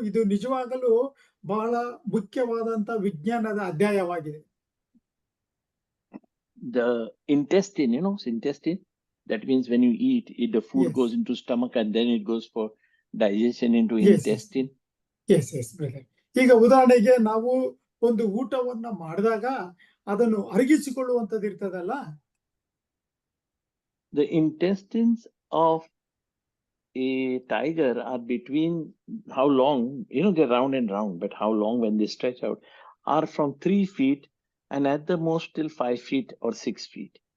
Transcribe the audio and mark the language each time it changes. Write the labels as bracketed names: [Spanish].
[Kannada] ಇದು ನಿಜವಾಗಲೂ ಬಹಳ ಮುಖ್ಯವಾದಂತ ವಿಜ್ಞಾನದ ಅಧ್ಯಾಯವಾಗಿದೆ. [English] The intestine, intestine, that means when you eat, the food goes into stomach and then it goes for digestion into intestine. Yes, brother. [Kannada] ಈಗ ಉದಾಹರಣೆಗೆ ನಾವು ಒಂದು ಊಟವನ್ನ ಮಾಡಿದಾಗ ಅದನ್ನು ಅರಗಿಸಿಕೊಳ್ಳುವಂತದ್ದು ಇರ್ತದಲ್ಲ, [English] the intestines of a tiger are between, how long, they're round and round, but how long when they stretch out are from 3 feet and at the most till 5 feet or 6 feet.